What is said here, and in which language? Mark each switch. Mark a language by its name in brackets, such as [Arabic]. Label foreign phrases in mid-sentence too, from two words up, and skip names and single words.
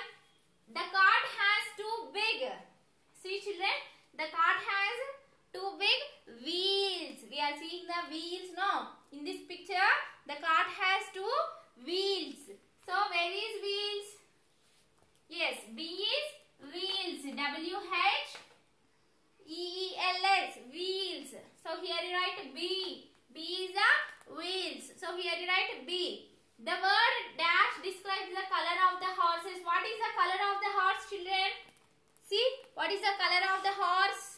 [English] The cart has two big. See children. The cart has two big wheels. We are seeing the wheels now. In this picture, the cart has two wheels. So where is wheels? Yes, B is wheels. W-H-E-E-L-S. Wheels. So here you write B. B is the wheels. So here you write B. The word dash describes the color of the horses. What is the color of the horse, children? See, what is the color of the horse?